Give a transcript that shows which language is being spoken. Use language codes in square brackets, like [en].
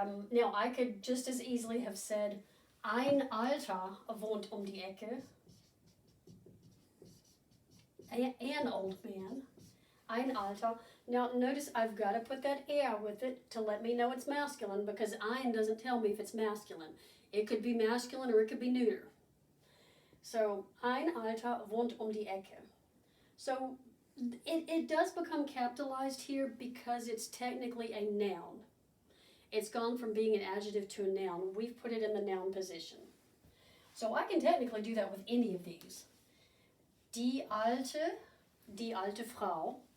[en] Now I could just as easily have said, [de] ein Alter wohnt die Ecke. [en] An old man. [de] Ein Alter. [en] Now notice I've got to put that er with it to let me know it's masculine, because ein doesn't tell me if it's masculine. It could be masculine or it could be neuter. [de] So ein Alter wohnt die Ecke. [en] So it does become capitalized here because it's technically a noun. It's gone from being an adjective to a noun. We've put it in the noun position. So I can technically do that with any of these. [de] Die alte Frau.